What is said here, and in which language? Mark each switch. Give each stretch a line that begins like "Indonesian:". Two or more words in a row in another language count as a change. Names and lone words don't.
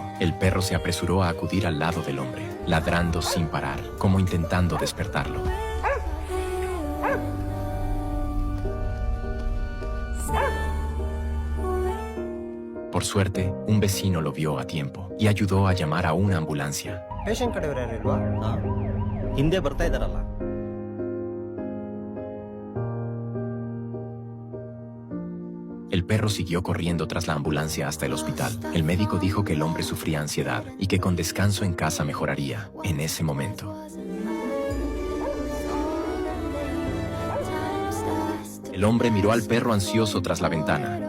Spanish: El perro se apresuró a acudir al lado del hombre, ladrando sin parar, como intentando despertarlo. Por suerte, un vecino lo vio a tiempo y ayudó a llamar a una ambulancia.
Kannada: ಪೇಷಂಟ್ ಕಡೆಯವರು ಯಾರು ಇಲ್ವಾ? ಹಿಂದೆ ಬರ್ತಾ ಇದ್ದಾರಲ್ಲ.
Spanish: El perro siguió corriendo tras la ambulancia hasta el hospital. El médico dijo que el hombre sufría ansiedad y que con descanso en casa mejoraría. En ese momento, el hombre miró al perro ansioso tras la ventana.